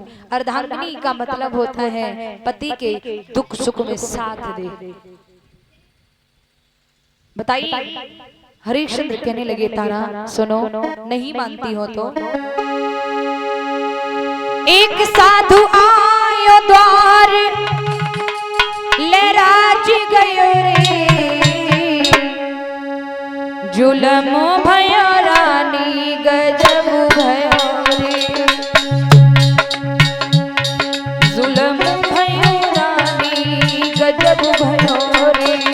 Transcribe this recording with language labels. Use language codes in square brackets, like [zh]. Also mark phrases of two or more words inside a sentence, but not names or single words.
[hi] अर्धांगिनी का मतलब होता है पति के दुख सुख में साथ दे। बताइए। हरिश्चंद्र कहने लगे तारा सुनो, नहीं मानती हो तो एक साधु आयो द्वार ले राज गयो रे, जुलम भयो रानी गजब भयो रे, जुलम भयो रानी गजब भयो रे।